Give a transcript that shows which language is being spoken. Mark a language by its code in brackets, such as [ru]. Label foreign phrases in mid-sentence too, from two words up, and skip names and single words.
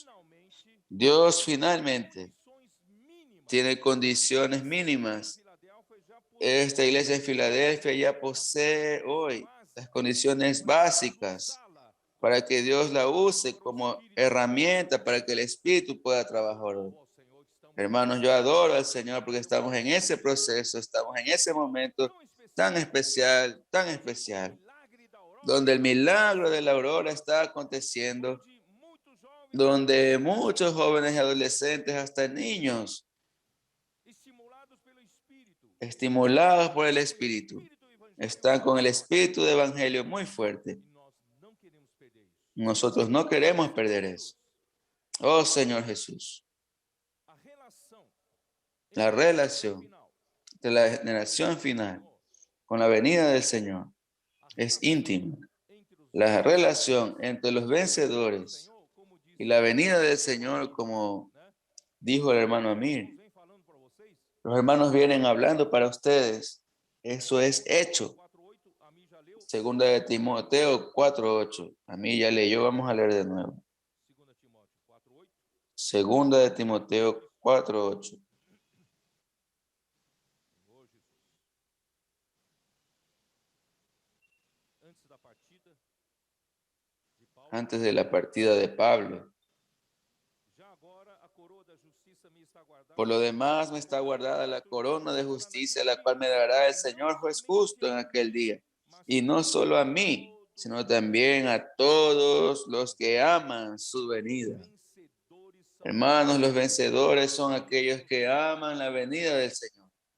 [es] finalmente Dios finalmente [pt] condições mínimas. [es] tiene condiciones mínimas. [pt] Filadélfia já [es] Esta iglesia en Filadelfia ya posee hoy las condiciones básicas para que Dios la use como herramienta para que el Espíritu pueda trabajar hoy. [pt] Ó Senhor, que estamos [es] Hermanos, yo adoro al Señor porque estamos en ese proceso, estamos en ese momento tan especial, [pt] milagre da aurora, [es] donde el milagro de la aurora está aconteciendo, [pt] onde muitos jovens [es] donde muchos jóvenes y adolescentes, hasta niños, [pt] estimulados pelo Espírito, [es] estimulados por el Espíritu, [pt] evangélico, [es] están con el espíritu de evangelio muy fuerte. [pt] e nós não queremos perder isso. [es] Nosotros no queremos perder eso. Oh Señor Jesús, [pt] A relação [es] la relación final, de la generación final con la venida del Señor es íntima. [pt] entre os [es] La relación entre los vencedores [pt] Senhor, como diz, [es] y la venida del Señor, como dijo el hermano Amir, [pt] vem falando para vocês, [es] los hermanos vienen hablando para ustedes. Eso es hecho. [pt] 4:8, a mim já leu, [es] Segunda de Timoteo 4:8. A mí ya leyó, vamos a leer de nuevo. [pt] 2 Timóteo 4:8, [es] Segunda de Timoteo 4:8. [pt] Senhor Jesus. Antes da partida de Paulo, [es] Antes de la partida de Pablo, [pt] já agora a coroa da justiça [es] Por lo demás, me está guardada la corona de justicia, la cual me dará el Señor juez justo en aquel día. Y no solo a mí, sino también a todos los que aman su venida. Hermanos, los vencedores son aquellos que aman la venida del Señor.